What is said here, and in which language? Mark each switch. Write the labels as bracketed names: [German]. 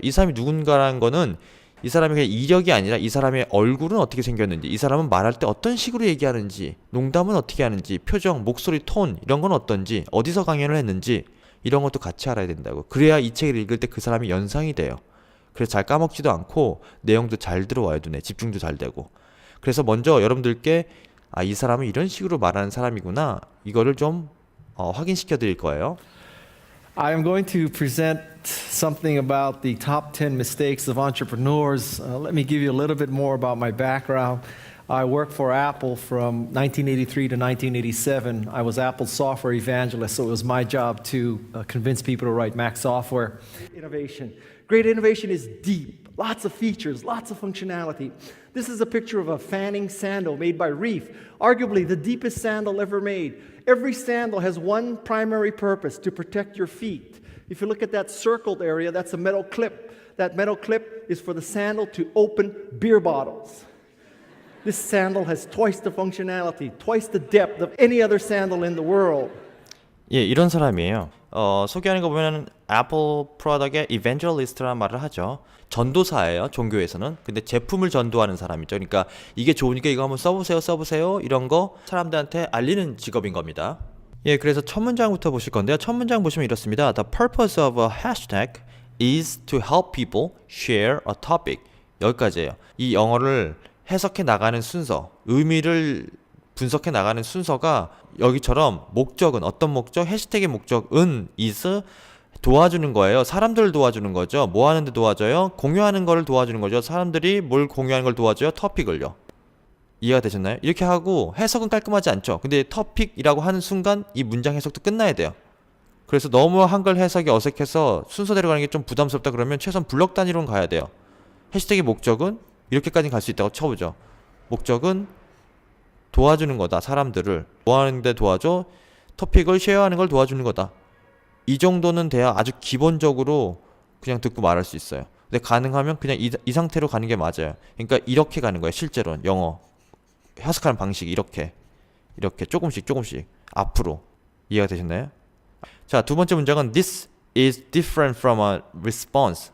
[Korean] 이 사람이 누군가라는 거는 이 사람의 그냥 이력이 아니라 이 사람의 얼굴은 어떻게 생겼는지, 이 사람은 말할 때 어떤 식으로 얘기하는지, 농담은 어떻게 하는지, 표정, 목소리, 톤 이런 건 어떤지, 어디서 강연을 했는지 이런 것도 같이 알아야 된다고. 그래야 이 책을 읽을 때 그 사람이 연상이 돼요. 그래서 잘 까먹지도 않고 내용도 잘 들어와요. 눈에 집중도 잘 되고. 그래서 먼저 여러분들께 이 사람은 이런 식으로 말하는 사람이구나, 이거를 좀 확인시켜 드릴 거예요. [English] I am going to present something about the top 10 mistakes of entrepreneurs. Let me give you a little bit more about my background. I worked for Apple from 1983 to 1987. I was Apple's software evangelist, so it was my job to convince people to write Mac software. Innovation. Great innovation is deep, lots of features, lots of functionality. This is a picture of a fanning sandal made by Reef, arguably the deepest sandal ever made. Every sandal has one primary purpose: to protect your feet. If you look at that circled area, that's a metal clip. That metal clip is for the sandal to open beer bottles. This sandal has twice the functionality, twice the depth of any other sandal in the world. [Korean] 예, 이런 사람이에요. 소개하는 거 보면 애플 프로덕트의 이벤젤리스트라는 말을 하죠. 전도사예요, 종교에서는. 근데 제품을 전도하는 사람이죠. 그러니까 이게 좋으니까 이거 한번 써보세요 이런 거 사람들한테 알리는 직업인 겁니다. 예, 그래서 첫 문장부터 보실 건데요. 첫 문장 보시면 이렇습니다. [English] The purpose of a hashtag is to help people share a topic. [Korean] 여기까지예요. 이 영어를 해석해 나가는 순서, 의미를 분석해 나가는 순서가 여기처럼 목적은 어떤 목적? 해시태그의 목적은 is 도와주는 거예요. 사람들을 도와주는 거죠. 뭐 하는데 도와줘요? 공유하는 거를 도와주는 거죠. 사람들이 뭘 공유하는 걸 도와줘요? 터픽을요. 이해가 되셨나요? 이렇게 하고 해석은 깔끔하지 않죠. 근데 터픽이라고 하는 순간 이 문장 해석도 끝나야 돼요. 그래서 너무 한글 해석이 어색해서 순서대로 가는 게 좀 부담스럽다 그러면 최소한 블럭 단위로는 가야 돼요. 해시태그의 목적은 이렇게까지 갈 수 있다고 쳐보죠. 목적은 도와주는 거다. 사람들을 뭐 하는데 도와줘? 토픽을 쉐어하는 걸 도와주는 거다. 이 정도는 돼야 아주 기본적으로 그냥 듣고 말할 수 있어요. 근데 가능하면 그냥 이 상태로 가는 게 맞아요. 그러니까 이렇게 가는 거예요. 실제로는 영어 해석하는 방식이 이렇게 조금씩 앞으로. 이해가 되셨나요? 자, 두 번째 문장은 [English] This is different from a response.